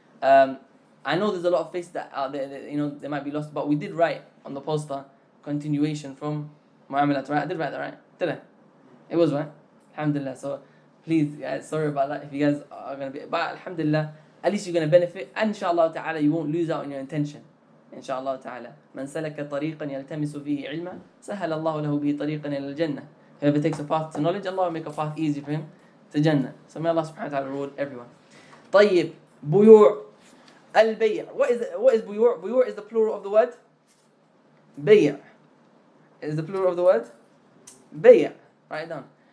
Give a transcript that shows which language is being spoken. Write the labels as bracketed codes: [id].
[en] I know there's a lot of faces that out there that, they might be lost, but we did write on the poster continuation from Mu'amalat, right? I did write that, right? Did I? It was right. Alhamdulillah. So Please, guys, sorry about that. If you guys are going to be, but alhamdulillah, at least you're going to benefit. And inshallah ta'ala, you won't lose out on your intention. Inshallah ta'ala. [ar] من سلك طريقا يلتمس فيه علما سهل الله له به طريقا إلى الجنة. [en] Whoever takes a path to knowledge, Allah will make a path easy for him to Jannah. So may Allah subhanahu wa ta'ala reward everyone. طيب, بيوع. Al-Bay'. What is buyoo'? Buyoo' is the plural of the word bay'. Is the plural of the word bay'. Write it down.